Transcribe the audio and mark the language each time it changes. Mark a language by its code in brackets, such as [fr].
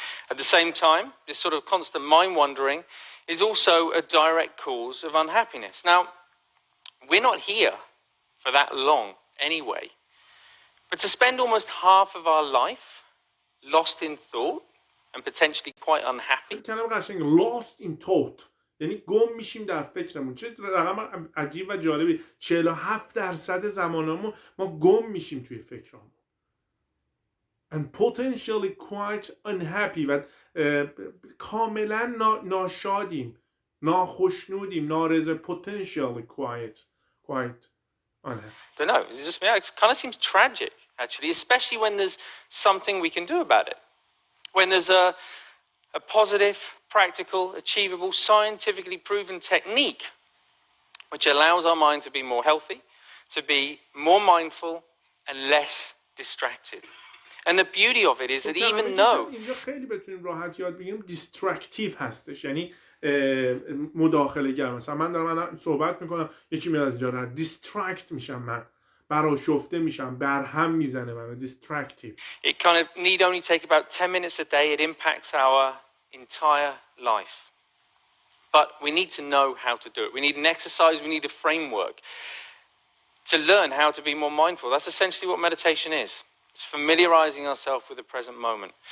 [en] At the same time, this sort of constant mind wandering is also a direct cause of unhappiness. Now, we're not here for that long anyway, but to spend almost half of our life lost in thought and potentially quite unhappy. [fa] کلمه قشنگ [en] lost in thought [fa] یعنی گم میشیم در فکرمون. چه رقم عجیب و جالبی. 47% زمانمون ما گم میشیم توی فکرمون. [en] And potentially quite unhappy [fa] و کاملا ناشادیم، ناخشنودیم، نارضا. [en] potentially quite unhappy. Don't know. It's just it kind of seems tragic actually, especially when there's something we can do about it. When there's a positive, practical, achievable, scientifically proven technique which allows our mind to be more healthy, to be more mindful and less distracted. And the beauty of it is that even though [fa] اینجا خیلی بتونیم راحت یاد بگیریم دیسترکتیو هستش، یعنی مداخله گر. مثلا من صحبت میکنم، یکی میاد از اینجا رد، دیسترکت میشم، من برآشفته میشم، برهم میزنه منو. دیسترکتیو. [en] It kind of need only take about 10 minutes a day. It impacts our entire life. But we need to know how to do it. We need an exercise, we need a framework to learn how to be more mindful. That's essentially what meditation is. It's familiarizing ourselves with the present moment.